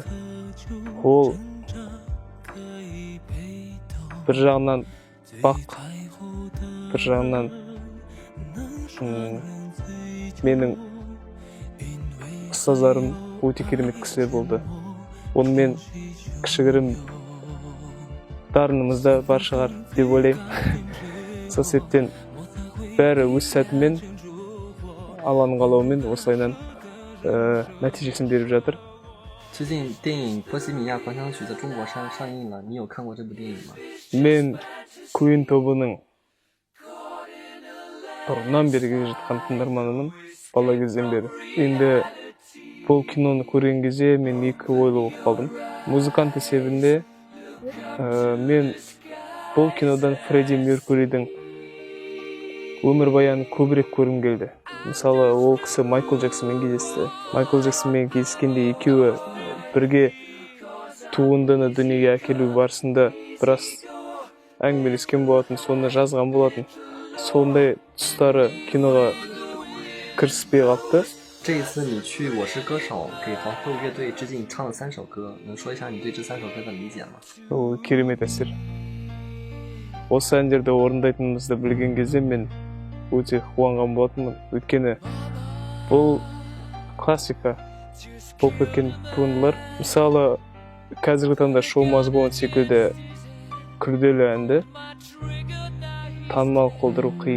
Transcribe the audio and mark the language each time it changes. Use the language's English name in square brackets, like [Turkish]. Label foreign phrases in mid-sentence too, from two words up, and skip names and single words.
[Kazakh] Ол бір жағынан бақ, бір жағынан менің ұстаздарым өте керемет кісілер болды. Онымен кішігірім дарынымыз да бар шығар деп ойлаймын. Сол себептен бәрі өз сәтімен, Алланың қалауымен осылайынан нәтижесін беріп жатыр. [Chinese] 最近电影《波西米亚狂想曲》在中国上映了，你有看过这部电影吗？ [Kazakh] Мен Queen тобының бұрыннан бері келе жатқан тыңдарманымын, бала кезден бері. Енді бұл киноны көрген кезде мен екі ойлы болып қалдым. Музыкант есебінде мен бұл кинодан Фредди Меркуридің өмірбаянын көбірек көргім келді. Мысалы, ол кісі Майкл Джексонмен кездесті. Майкл Джексонмен кездескенде екеуі бірге туындыны дүниеге әкелу барысында біраз әңгімелескен болатын, соны жазған болатын. Сондай тұстары киноға кіріспей қалыпты. [Chinese] 这一次你去《我是歌手》给皇后乐队致敬，唱了3首歌，能说一下你对这3首歌的理解吗？ [Kazakh] Ол керемет әсер. Осы әндерді орындайтынымызды білген кезде мен өте қуанған болатынмын. Өйткені бұл классика болып кеткен туындылар. Мысалы, қазіргі таңда Show Must Go On секілді күрделі әнді танымал қылдыру қиын.